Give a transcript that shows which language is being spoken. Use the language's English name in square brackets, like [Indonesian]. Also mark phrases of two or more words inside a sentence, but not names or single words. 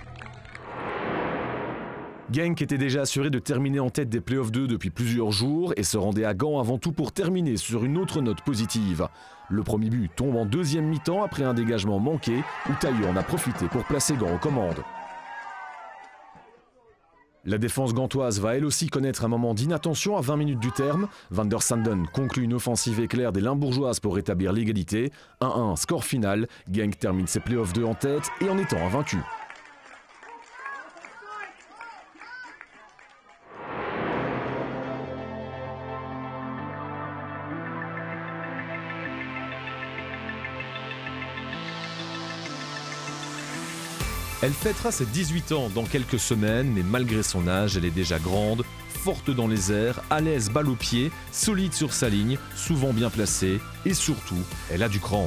[French] Genk était déjà assuré de terminer en tête des Playoffs 2 depuis plusieurs jours et se rendait à Gand avant tout pour terminer sur une autre note positive. Le premier but tombe en deuxième mi-temps après un dégagement manqué où Tailleux en a profité pour placer Gand aux commandes. La défense gantoise va elle aussi connaître un moment d'inattention à 20 minutes du terme. Van der Sanden conclut une offensive éclair des Limbourgeoises pour rétablir l'égalité. 1-1, score final. Genk termine ses Playoffs 2 en tête et en étant invaincu. Elle fêtera ses 18 ans dans quelques semaines, mais malgré son âge, elle est déjà grande, forte dans les airs, à l'aise balle au pied, solide sur sa ligne, souvent bien placée, et surtout, elle a du cran.